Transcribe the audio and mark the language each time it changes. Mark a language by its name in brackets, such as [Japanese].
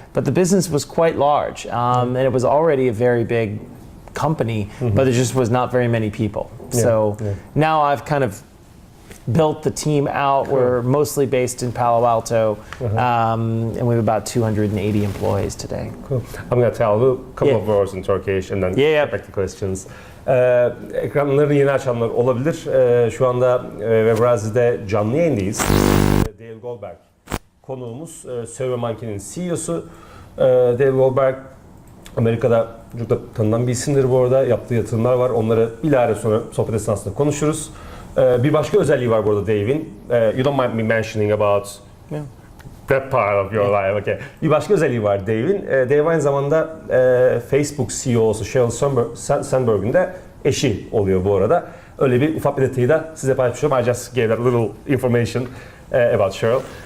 [English] But the business was quite large, and it was already a very big company, but there just was not very many people. So now I've kind of built the team out. Cool. We're mostly based in Palo Alto, and we have about 280 employees today. Cool. I'm going to tell you a couple of words in Turkish and then get back to questions. [Turkish] Ekranlarını yeni açanlar olabilir. Şu anda Webrazzi'de canlı yayındayız. Dave Goldberg konuğumuz, SurveyMonkey'nin CEO'su. Dave Goldberg Amerika'da çok da tanınan bir isimdir bu arada. Yaptığı yatırımlar var. Onları bilahare sonra sohbet esnasında konuşuruz. Bir başka özelliği var burada Dave'in. [English] You don't mind me mentioning about that part of your life. Okay. [Turkish] Bir başka özelliği var Dave'in. Dave aynı zamanda Facebook CEO'su Sheryl Sandberg'in de eşi oluyor bu arada. Öyle bir ufak bir detayı da size paylaşıyorum. [English] I just gave that little information about Sheryl.